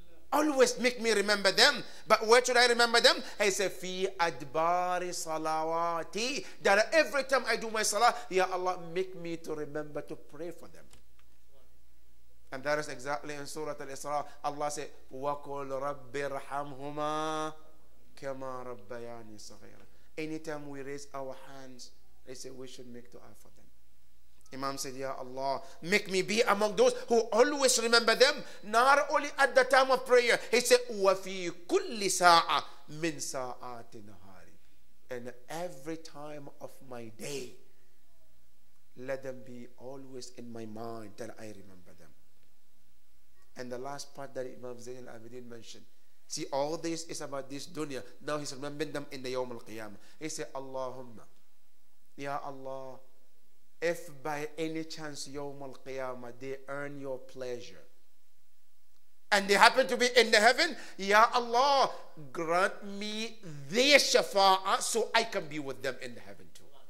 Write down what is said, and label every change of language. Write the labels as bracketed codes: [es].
[en] Always make me remember them. But where should I remember them? I say, [ar] fi adbari salawati. [en] That every time I do my salah, Ya Allah, make me to remember to pray for them. And that is exactly in Surah Al-Isra. Allah said, [ar] وَقُلْ رَبِّ ارْحَمْهُمَا كَمَا رَبَّيَانِي صَغِيرًا. [en] Anytime we raise our hands, they say we should make dua for them. Imam said, Ya Allah, make me be among those who always remember them, not only at the time of prayer. He said, [ar] وَفِي كُلِّ سَاعَةٍ مِّن سَاعَاتِ نَهَارِ. [en] And every time of my day, let them be always in my mind that I remember them. And the last part that Imam Zain al-Abidin mentioned, see, all this is about this dunya. Now he's remembering them in the Yawm al-Qiyamah. He said, Allahumma, Ya Allah, if by any chance Yawm al-Qiyamah they earn your pleasure and they happen to be in the heaven, Ya Allah, grant me their shafa'ah so I can be with them in the heaven too.